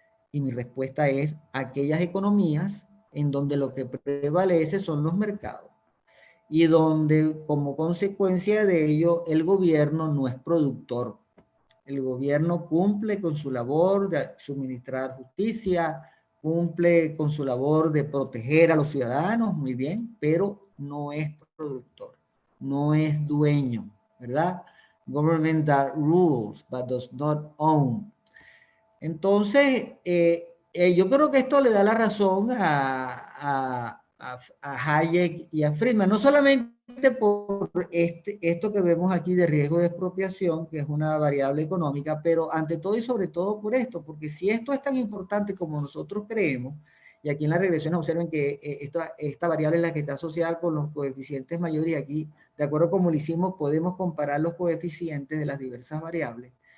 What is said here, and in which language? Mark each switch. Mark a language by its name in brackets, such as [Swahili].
[Spanish] Y mi respuesta es aquellas economías en donde lo que prevalece son los mercados y donde como consecuencia de ello el gobierno no es productor. El gobierno cumple con su labor de suministrar justicia, cumple con su labor de proteger a los ciudadanos, muy bien, pero no es productor, no es dueño, ¿verdad? [English] Government that rules, but does not own. [Spanish] Entonces, yo creo que esto le da la razón a Hayek y a Friedman, no solamente por esto que vemos aquí de riesgo de expropiación, que es una variable económica, pero ante todo y sobre todo por esto, porque si esto es tan importante como nosotros creemos, y aquí en la regresión observen que esta variable es la que está asociada con los coeficientes mayores, y aquí, de acuerdo como lo hicimos, podemos comparar los coeficientes de las diversas variables.